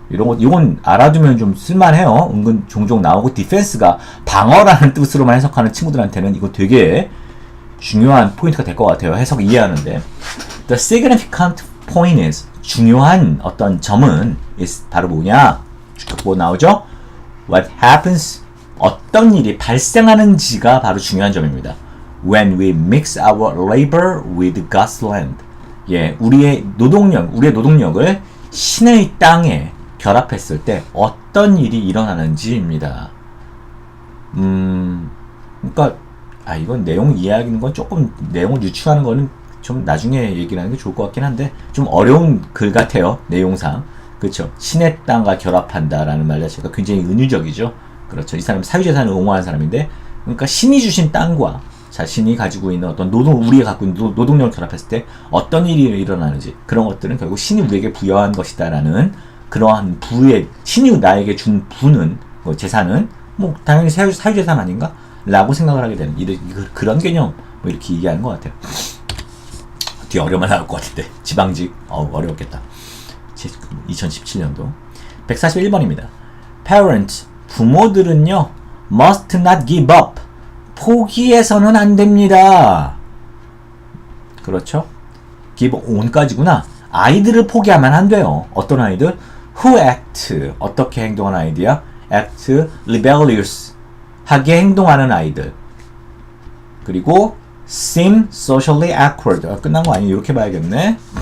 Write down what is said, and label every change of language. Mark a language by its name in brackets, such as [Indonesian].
[Korean] 이건 알아두면 좀 쓸만해요. 은근 종종 나오고, 디펜스가 방어라는 뜻으로만 해석하는 친구들한테는 이거 되게 중요한 포인트가 될 것 같아요. 해석 이해하는데. [English] The significant point is, [Korean] 중요한 어떤 점은 is 바로 뭐냐? 뭐 나오죠? [English] What happens, [Korean] 어떤 일이 발생하는지가 바로 중요한 점입니다. [English] When we mix our labor with God's land. [Korean] 우리의 노동력을 신의 땅에 결합했을 때 어떤 일이 일어나는지입니다. 그러니까 이건 내용 이해하는 건 조금 내용을 유추하는 거는 좀 나중에 얘기를 하는 게 좋을 것 같긴 한데 좀 어려운 글 같아요. 내용상. 그렇죠. 신의 땅과 결합한다라는 말 자체가 굉장히 은유적이죠. 그렇죠. 이 사람은 사유재산을 옹호하는 사람인데 그러니까 신이 주신 땅과 자신이 가지고 있는 어떤 우리가 갖고 있는 노동력을 결합했을 때 어떤 일이 일어나는지 그런 것들은 결국 신이 우리에게 부여한 것이다라는 그러한 부의 신이 나에게 준 부는 재산은 뭐 당연히 사유재산 아닌가? 라고 생각을 하게 되는 그런 개념 뭐 이렇게 얘기하는 것 같아요. 뒤에 어려움만 나올 것 같은데 지방직 어려웠겠다. 2017년도 141번입니다. [English] Parents [Korean] 부모들은요 [English] must not give up [Korean] 포기해서는 안 됩니다. 그렇죠? [English] give on [Korean] 까지구나. 아이들을 포기하면 안 돼요. 어떤 아이들? [English] who act [Korean] 어떻게 행동하는 아이디야? [English] act rebellious [Korean] 하게 행동하는 아이들. 그리고 [English] seem socially awkward [Korean] 끝난 거 아니에요? 이렇게 봐야겠네.